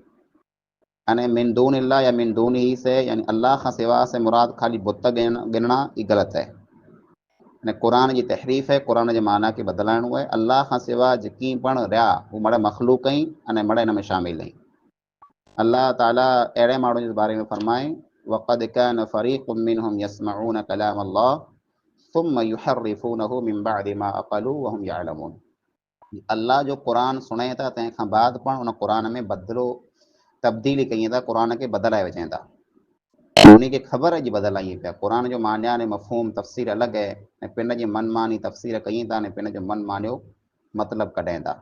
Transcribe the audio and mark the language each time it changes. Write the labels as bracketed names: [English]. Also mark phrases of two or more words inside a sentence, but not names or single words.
[Sindhi] अने [Arabic] من دون الله [Sindhi] या [Arabic] من دوني [Sindhi] से यानी अल्लाह खां सवाइ से मुराद ख़ाली बुत गिनणा ई ग़लति आहे। अने क़ुरान जी तहरीफ़ है, क़ुरान जे माना खे बदिलाइणो आहे। अल्लाह खां सवाइ जेकी पण रहिया हू मड़ मख़लूक़ आहिनि अने मड़ इन में शामिल आहिनि। अल्लाह ताला अहिड़े माण्हुनि जे बारे में फरमाए, [Arabic] وقد كان فريق منهم يسمعون كلام الله ثم يحرفونه من بعد ما عقلوه وهم يعلمون. [Sindhi] अल्लाह जो क़ुरान सुणे था, तंहिंखां बाद पण उन क़ुरान में बदिलो तब्दीली कई था, क़ुरान खे बदिलाए विझनि था। उन खे ख़बर है जी बदिलाई पिया। क़ुरान जो मान्या ने मफ़हूम तफ़सीर अलॻि आहे ऐं पिन जी मनमानी तफ़सीर कई था ऐं पिन जो मन मानियो मतिलबु कढनि था।